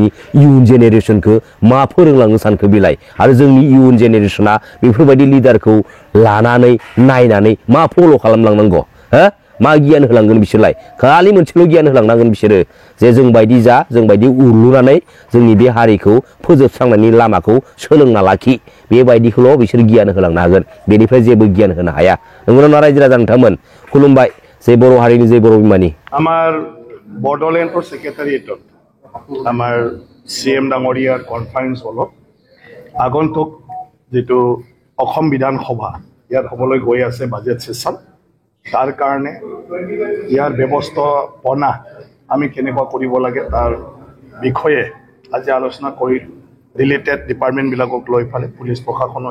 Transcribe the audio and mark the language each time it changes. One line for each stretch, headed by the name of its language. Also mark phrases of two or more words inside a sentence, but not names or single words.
English: young generation
Bodo: मा फोरोंलांनो सानखो बिलाय आरो जोंनि
English: young generation
Bodo: बेफोरबायदि लिडारखौ लानानै नायनानै मा फल' खालामलांनांगौ मा गियान होलांगोन बिसोरलाय खालि मोनसेल' गियान होलांनांगोन बिसोरो जे जोंबायदि जा जोंबायदि उरलुनानै जोंनि बे हारिखौ फोजोबस्रांनायनि लामाखौ सोलोंना लाखि बेबायदिखौल' बिसोर गियान होलांनो हागोन बेनिफ्राय जेबो गियान होनो हाया नंगौना रायजो राजा नोंथांमोन खुलुमबाय जै बर' हारिनि जै बर' बिमानि
Assamese: আমাৰ বড়োলেণ্ডৰ ছেক্ৰেটাৰিয়েটত আমাৰ CM ডাঙৰীয়াৰ
English: conference hall
Assamese: আগন্তুক যিটো অসম বিধানসভা ইয়াত হ'বলৈ গৈ আছে
English: budget session
Assamese: তাৰ কাৰণে ইয়াৰ ব্যৱস্থাপনা আমি কেনেকুৱা কৰিব লাগে তাৰ বিষয়ে আজি আলোচনা কৰি
English: related department
Assamese: লৈ ফালে পুলিচ প্ৰশাসনো